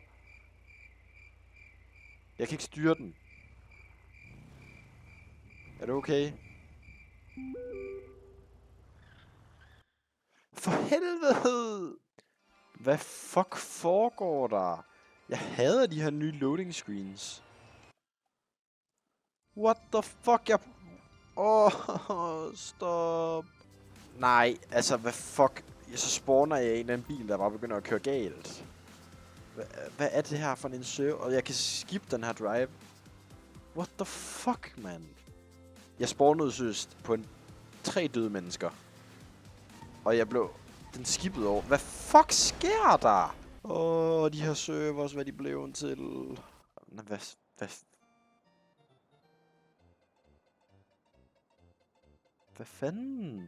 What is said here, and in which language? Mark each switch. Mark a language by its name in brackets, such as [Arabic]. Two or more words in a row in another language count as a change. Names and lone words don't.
[Danish] Jeg kan ikke styre den. Er du okay? For helvede! Hvad fuck foregår der? Jeg hader de her nye [English] loading screens. What the fuck? Stop. [Danish] Nej, altså hvad fuck? Så spawner jeg en eller anden bil, der bare begynder at køre galt. Hvad er det her for en server? Og jeg kan skip den her drive. [English] What the fuck, man? [Danish] Jeg spawnede søst på 3 døde mennesker. Og jeg blev... Den skippede over. Hvad fuck sker der? De her servers, hvad de blev til. Hvad fanden?